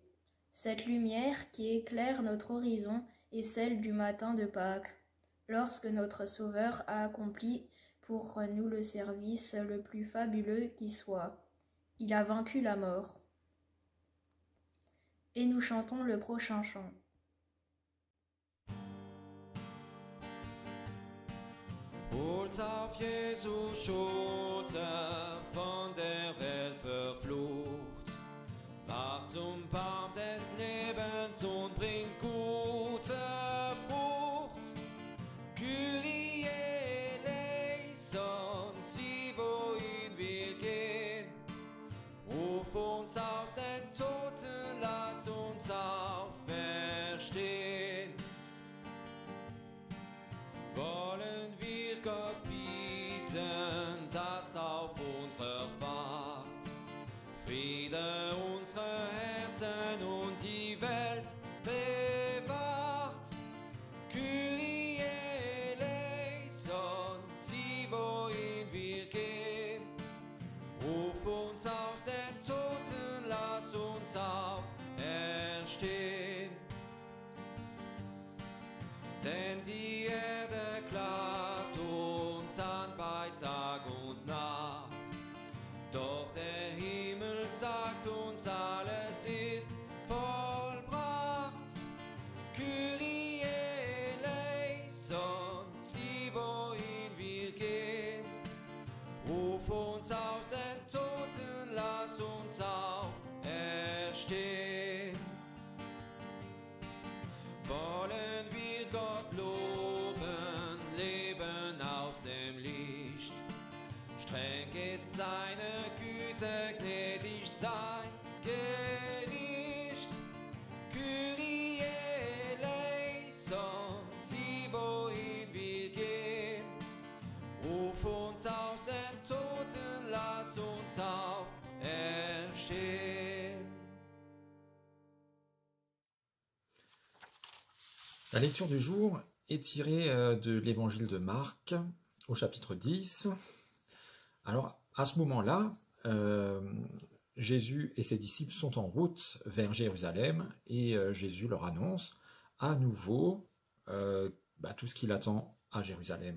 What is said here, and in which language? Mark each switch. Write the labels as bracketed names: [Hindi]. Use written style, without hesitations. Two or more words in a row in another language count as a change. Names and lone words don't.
[French] Cette lumière qui éclaire notre horizon est celle du matin de Pâques, lorsque notre Sauveur a accompli pour nous le service le plus fabuleux qui soit. Il a vaincu la mort. Et nous chantons le prochain chant. [German] Holt auf Jesu Schote von der Welt verflucht, ward zum Baum des Lebens und bringt gute Frucht. [Greek] Kyrie eleison, [German] sieh wohin wir gehen, ruf uns aus den Toten, lass uns auferstehen. Wollen wir Gott bieten, dass auf unserer Fahrt Friede unsere Herzen und die Welt bewahrt. [Greek] Kyrie eleison, [German] sieh wohin wir gehen, ruf uns aus den Toten, lass uns auferstehen. Denn die Erde klagt uns an bei Tag und Nacht, doch der Himmel sagt uns, alles ist vollbracht. [Greek] Kyrie eleison, [German] sieh wohin wir gehen, ruf uns aus den Toten, lass uns auferstehen. Wollen wir Gott loben, leben aus dem Licht. Streng ist seine Güte, gnädig sein Gericht. [Greek] Kyrie eleison, [German] sieh wohin wir gehen. Ruf uns aus den Toten, lass uns auferstehen. [French] La lecture du jour est tirée de l'évangile de Marc au chapitre 10. Alors, à ce moment-là, Jésus et ses disciples sont en route vers Jérusalem et Jésus leur annonce à nouveau tout ce qu'il attend à Jérusalem.